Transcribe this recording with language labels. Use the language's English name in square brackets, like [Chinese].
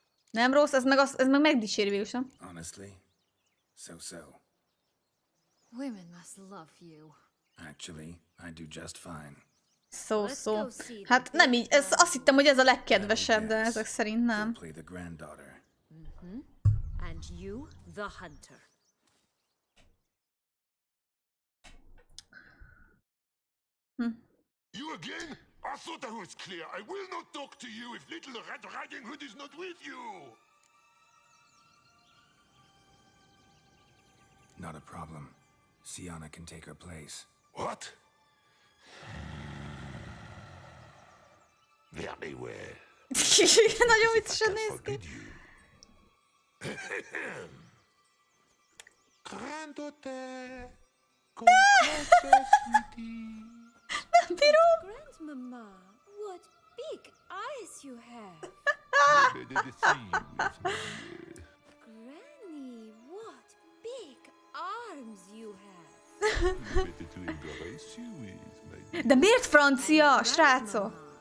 [Hungarian] Nem rossz, ez meg megdicséri végül sem. [English] Honestly, so. Women must love you. Actually, I do just fine. So. [Hungarian] Hát nem így, azt hittem, hogy ez a legkedvesebb, de ezek szerint nem. [English] Play the granddaughter. And you, the hunter. You again? I thought I was clear. I will not talk to you if little Red Riding Hood is not with you. Not a problem. Sienna can take her place. What? Very well. [Hungarian] Nagyon viccesen néz ki. [English] Granddaughter, come closer, sweetie. [Hungarian] Nem bírom. [English] Grandmama, what big eyes you have. Better to see you with me. Granny, what big arms you have. Better to embrace you with, my dear. [Hungarian] De miért francia, srácok?